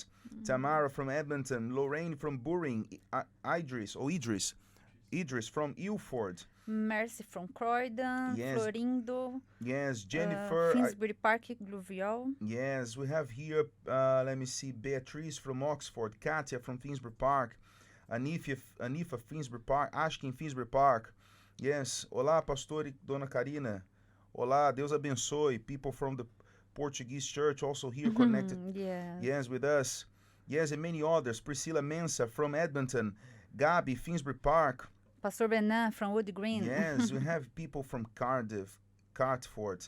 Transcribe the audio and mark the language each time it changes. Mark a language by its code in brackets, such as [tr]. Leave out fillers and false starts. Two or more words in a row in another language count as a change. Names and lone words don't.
[en] Tamara from Edmonton. Lorraine from Buring. Idris from Ilford. Mercy from Croydon. Yes. Florindo. Yes, Jennifer. Finsbury Park, Gluvial. Yes, we have here, let me see, Beatrice from Oxford. Katia from Finsbury Park. Anifa Finsbury Park. Ashkin Finsbury Park. Yes. [pt] Olá, Pastor e Dona Karina. Olá, Deus abençoe. [en] People from the Portuguese Church also here connected. Yes, with us. Yes, and many others. Priscilla Mensa from Edmonton. Gabi, Finsbury Park. Pastor Benan from Wood Green. Yes, we have people from Cardiff, Cartford.